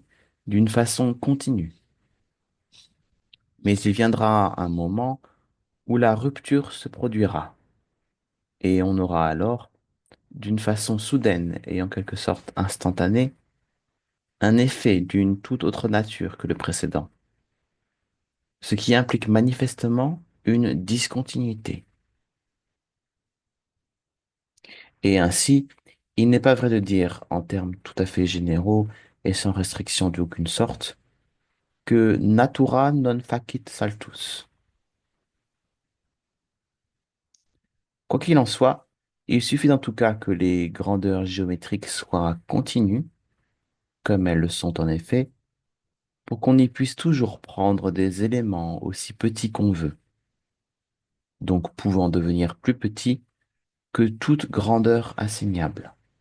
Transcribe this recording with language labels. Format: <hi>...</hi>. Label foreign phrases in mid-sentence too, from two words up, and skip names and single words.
<fr>d'une façon continue, mais il viendra un moment où la rupture se produira, et on aura alors, d'une façon soudaine et en quelque sorte instantanée, un effet d'une toute autre nature que le précédent, ce qui implique manifestement une discontinuité. Et ainsi, il n'est pas vrai de dire, en termes tout à fait généraux et sans restriction d'aucune sorte, que</fr> <la>natura non facit saltus.</la> <fr>Quoi qu'il en soit, il suffit en tout cas que les grandeurs géométriques soient continues, comme elles le sont en effet, pour qu'on y puisse toujours prendre des éléments aussi petits qu'on veut, donc pouvant devenir plus petits que toute grandeur assignable.</fr>